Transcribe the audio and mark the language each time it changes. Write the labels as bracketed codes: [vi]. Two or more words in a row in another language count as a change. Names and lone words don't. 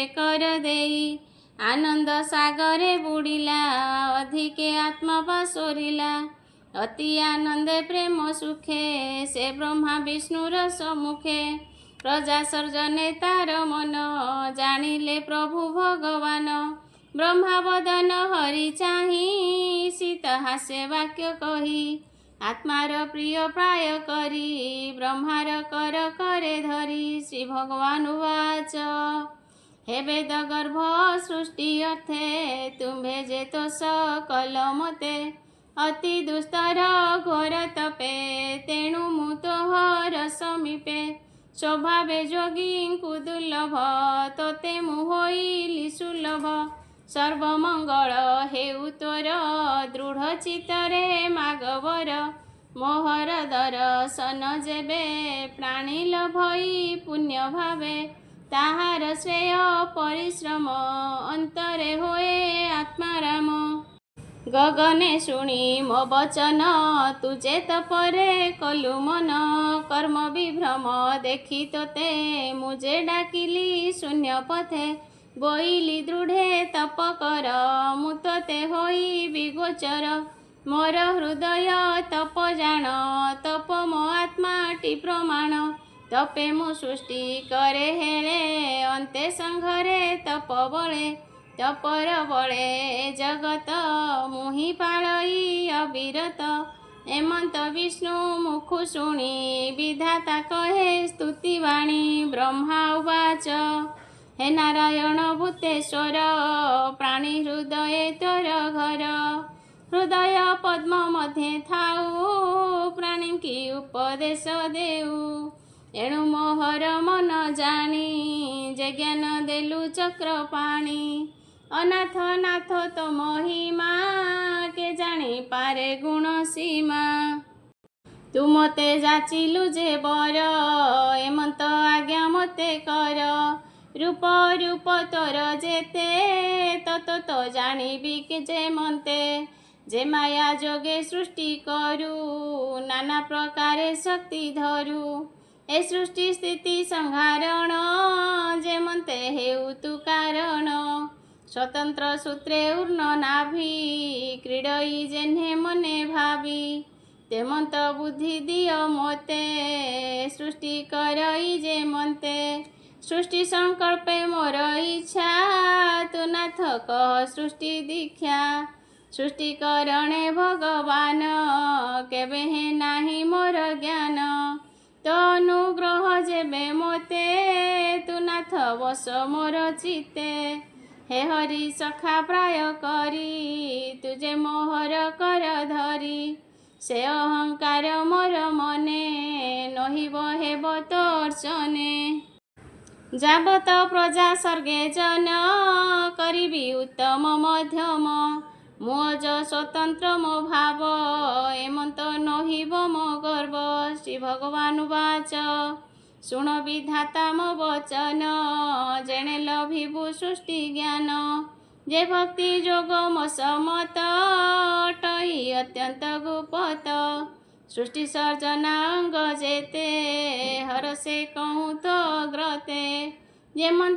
[or] କର ଦେଈ ଆନନ୍ଦ ସାଗରେ ବୁଡ଼ିଲା ଅଧିକେ ଆତ୍ମା ପାସୋରିଲା ଅତି ଆନନ୍ଦେ ପ୍ରେମ ସୁଖେ ସେ ବ୍ରହ୍ମା ବିଷ୍ଣୁର ସମ୍ମୁଖେ ପ୍ରଜା ସର୍ଜନେ ତାର ମନ ଜାଣିଲେ ପ୍ରଭୁ ଭଗବାନ ବ୍ରହ୍ମା ବଦନ ହରି ଚାହିଁ ଶୀତ ହାସ୍ୟ ବାକ୍ୟ କହି ଆତ୍ମାର ପ୍ରିୟ ପ୍ରାୟ କରି ବ୍ରହ୍ମାର କର କରେ ଧରି ଶ୍ରୀ ଭଗବାନ ଉବାଚ ହେ ବେଦ ଗର୍ଭ ସୃଷ୍ଟି ଅର୍ଥେ ତୁମ୍ଭେ ଯେ ତୋ ସକଳ ମତେ ଅତି ଦୁସ୍ତର ଘୋର ତପେ ତେଣୁ ମୁ ତୋହର ସମୀପେ ସ୍ୱଭାବେ ଯୋଗୀଙ୍କୁ ଦୁର୍ଲଭ ତୋତେ ମୁ ହୋଇଲି ସୁଲଭ ସର୍ବମଙ୍ଗଳ ହେଉ ତୋର ଦୃଢ଼ ଚିତ୍ତରେ ମାଗବର ମୋହର ଦର୍ଶନ ଯେବେ ପ୍ରାଣୀ ଲଭଇ ପୁଣ୍ୟ ଭାବେ ତାହାର ଶ୍ରେୟ ପରିଶ୍ରମ ଅନ୍ତରେ ହୋଏ ଆତ୍ମାରାମ ଗଗନେ ଶୁଣି ମୋ ବଚନ ତୁଝେ ତପରେ କଲୁ ମନ କର୍ମ ବିଭ୍ରମ ଦେଖି ତୋତେ ମୁଝେ ଡାକିଲି ଶୂନ୍ୟ ପଥେ ବୋଇଲି ଦୃଢ଼େ ତପ କର ମୁ ତୋତେ ହୋଇ ବିଗୋଚର ମୋର ହୃଦୟ ତପ ଜାଣ ତପ ମୋ ଆତ୍ମାଟି ପ୍ରମାଣ ତପେ ମୁ ସୃଷ୍ଟି କରେ ହେଲେ ଅନ୍ତେ ସଂଘରେ ତପ ବଳେ ତପର ବଳେ ଜଗତ ମୁହିଁ ପାଳଇ ଅବିରତ ଏମନ୍ତ ବିଷ୍ଣୁ ମୁଖୁ ଶୁଣି ବିଧାତା କହେ ସ୍ତୁତିବାଣୀ ବ୍ରହ୍ମା ଉବାଚ ହେ ନାରାୟଣ ଭୂତେଶ୍ୱର ପ୍ରାଣୀ ହୃଦୟ ତୋର ଘର ହୃଦୟ ପଦ୍ମ ମଧ୍ୟେ ଥାଉ ପ୍ରାଣୀ କି ଉପଦେଶ ଦେଉ ଏଣୁ ମୋହର ମନ ଜାଣି ଯେ ଜ୍ଞାନ ଦେଲୁ ଚକ୍ର ପାଣି ଅନାଥ ନାଥ ତୋ ମହିମା କେ ଜାଣି ପାରେ ଗୁଣ ସୀମା ତୁ ମତେ ଯାଚିଲୁ ଯେ ବର ଏମନ୍ତ ଆଜ୍ଞା ମତେ କର ରୂପ ରୂପ ତୋର ଯେତେ ତତ ତୋ ଜାଣିବି କେ ଯେ ମନ୍ତେ ଯେ ମାୟା ଯୋଗେ ସୃଷ୍ଟି କରୁ ନାନା ପ୍ରକାରେ ଶକ୍ତି ଧରୁ ଏ ସୃଷ୍ଟି ସ୍ଥିତି ସଂହାରଣ ଯେ ମନ୍ତେ ହେଉ ତୁ କାରଣ ସ୍ୱତନ୍ତ୍ର ସୂତ୍ରେ ଊର୍ଣ୍ଣ ନାଭି କ୍ରୀଡ଼ଇ ଯେହ୍ନେ ମନେ ଭାବି ତେମନ୍ତ ବୁଦ୍ଧି ଦିଅ ମୋତେ ସୃଷ୍ଟି କରଇ ଯେ ମନ୍ତେ ସୃଷ୍ଟି ସଙ୍କଳ୍ପେ ମୋର ଇଚ୍ଛା ତୁ ନାଥ କହ ସୃଷ୍ଟି ଦୀକ୍ଷା ସୃଷ୍ଟି କରଣେ ଭଗବାନ କେବେ ହେ ନାହିଁ ମୋର ଜ୍ଞାନ ତୋ ଅନୁଗ୍ରହ ଯେବେ ମୋତେ ତୁ ନାଥ ବସ ମୋର ଚିତେ ହେ ହରି ସଖା ପ୍ରାୟ କରି ତୁଝେ ମୋହର କର ଧରି ସେ ଅହଙ୍କାର ମୋର ମନେ ନହିବ ହେବ ତୋର୍ଚନେ ଯାବତ ପ୍ରଜା ସର୍ଗେ ଜନ କରିବି ଉତ୍ତମ ମଧ୍ୟମ ମୋଜ ସ୍ୱତନ୍ତ୍ର ମୋ ଭାବ ଏମନ୍ତ ନହିବ ମୋ ଗର୍ବ ଶ୍ରୀ ଭଗବାନ ବାଚ ଶୁଣ ବିଧାତା ମୋ ବଚନ ଯେଣେ ଲଭିବୁ ସୃଷ୍ଟି ଜ୍ଞାନ ଯେ ଭକ୍ତି ଯୋଗ ମୋ ସମତ ଟଇ ଅତ୍ୟନ୍ତ ଗୁପତ ସୃଷ୍ଟି ସର୍ଜନା ଅଙ୍ଗ ଯେତେ ହର ସେ କହୁଁ ତୋ ଅଗ୍ରତେ ଯେମନ୍ତ